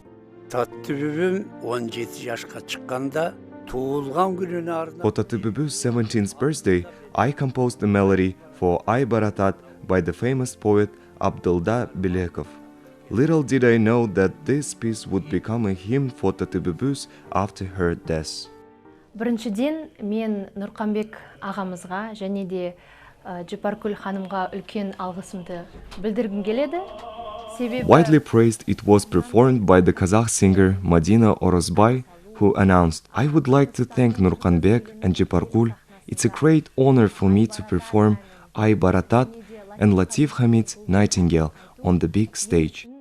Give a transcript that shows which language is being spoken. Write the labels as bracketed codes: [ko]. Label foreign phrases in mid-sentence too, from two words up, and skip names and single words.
[en] For Tati Bubu's 17th birthday, I composed a melody for Ay Baratat by the famous poet Abdulda Bilekov. Little did I know that this piece would become a hymn for Tati Bubu's after her death. [kk] Біріншіден, мен Нурканбек ағамызға және де Жапаркүл ханымға үлкен алғысымды білдіргім келеді. [en] Widely praised, it was performed by the Kazakh singer Madina Orozbay, who announced, "I would like to thank Nurkanbek and Japarkul. It's a great honor for me to perform Ay Baratat and Latif Hamid's Nightingale on the big stage."